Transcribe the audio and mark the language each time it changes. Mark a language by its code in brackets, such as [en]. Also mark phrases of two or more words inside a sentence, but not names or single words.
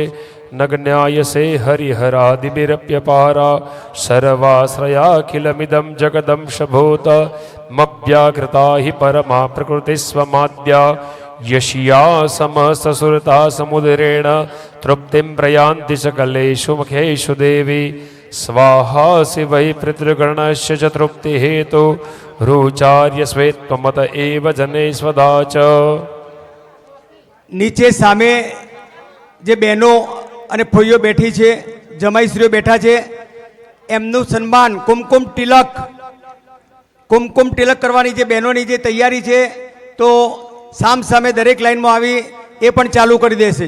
[sa] न ज्ञायसे हरिहरादिभिरप्यपारा सर्वाश्रयाखिलमिदं जगदंशभूत मव्याकृता हि परमा प्रकृतिस्वमाद्या यशिया समस्तसुरता समुदरेण तृप्तिं प्रयान्ति सकलेषु मुखेषु देवी स्वाहा शिवै पितृगणस्य च तृप्तिहेतु रुचार्य स्वेत्वमत एव जनेष्वदा च. [gu] નીચે સામે જે બહેનો અને ફોઈઓ બેઠી છે, જમાઈશ્રીઓ બેઠા છે, એમનું સન્માન કુમકુમ તિલક કરવાની જે બહેનોની જે તૈયારી છે તો સામ સામે દરેક લાઈનમાં આવી એ પણ ચાલુ કરી દેશે.